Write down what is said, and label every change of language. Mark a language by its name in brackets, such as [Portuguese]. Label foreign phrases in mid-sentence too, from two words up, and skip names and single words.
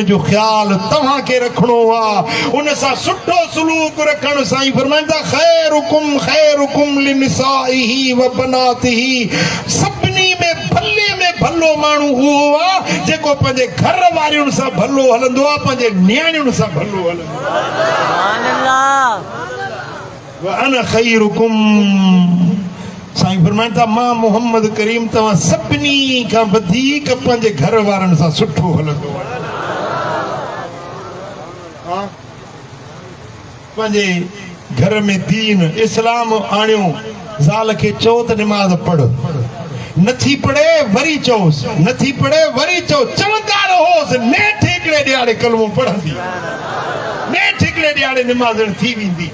[Sindhi] जो ख़्यालु तव्हांखे रखिणो आहे उन सां सुठो सलूक रखणु साईं फरमाईंदा [Arabic] خيركم لنسائه وبناته [Sindhi] सभिनी में भलो माण्हू उहो आहे जेको पंहिंजे घर वारियुनि सां भलो हलंदो आहे पंहिंजे न्याणियुनि सां भलो हलंदो आहे [Arabic] وأنا خيركم [Sindhi] साईं फरमाइनि था मां मोहम्मद करीम तव्हां सभिनी खां वधीक पंहिंजे घर वारनि सां सुठो हलंदो आहियां। पंहिंजे घर में दीन इस्लाम आणियो, ज़ाल खे चओ त निमाज़ पढ़, नथी पढ़े वरी चओसि, नथी पढ़े वरी चओ, चवंदा रहोसि, नेठ हिकिड़े ॾियारे कलमो पढ़ंदी, नेठ हिकिड़े ॾियारे निमाज़ थी वेंदी।